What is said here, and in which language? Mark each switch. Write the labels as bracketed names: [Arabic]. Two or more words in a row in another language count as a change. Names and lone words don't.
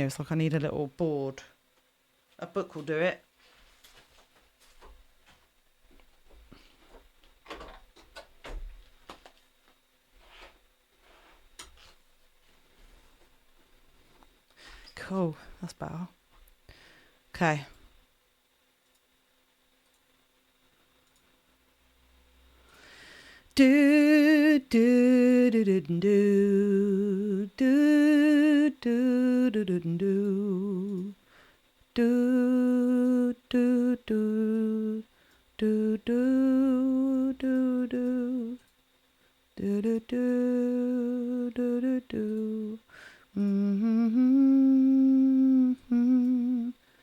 [English] It's like I need a little board. A book will do it. Cool. That's better. Okay. Do do do do do do do do do do. Do do do do do do do do do do do do. Mm-hmm.